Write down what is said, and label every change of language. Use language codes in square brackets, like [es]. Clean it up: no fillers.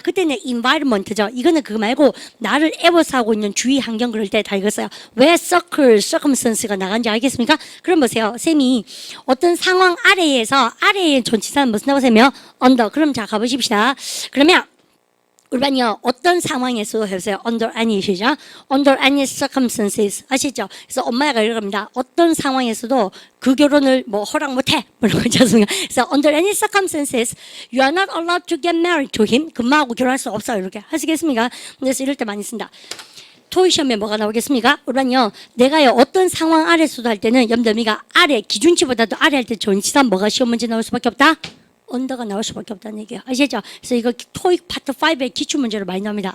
[ko] 그때는 environment죠. 이거는 그거 말고 나를 애워싸고 있는 주위 환경 그럴 때 다 읽었어요. 왜 circumstance가 나간지 알겠습니까? 그럼 보세요. 쌤이 어떤 상황 아래에서 아래의 전치사는 무슨 나고 쌤이요? under. 그럼 자 가보십시다. 그러면 우리는요 어떤 상황에서 해보세요. under any 시죠. [en] under any circumstances [ko] 아시죠? 그래서 엄마가 이럽니다. 어떤 상황에서도 그 결혼을 뭐 허락 못해. 그런 거지 않습니까? [en] 그래서 under any circumstances you are not allowed to get married to him. [ko] 금마하고 결혼할 수 없어요. 이렇게 하시겠습니까? 그래서 이럴 때 많이 쓴다. 토익 시험에 뭐가 나오겠습니까? 우리는요 내가요 어떤 상황 아래서도 할 때는 여러분들 아래 기준치보다도 아래 할 때 전치사 뭐가 시험 문제 나올 수밖에 없다? 언더가 나올 수밖에 없다는 얘기예요. 아시죠? 그래서 이거 토익 파트 5의 기출문제로 많이 나옵니다.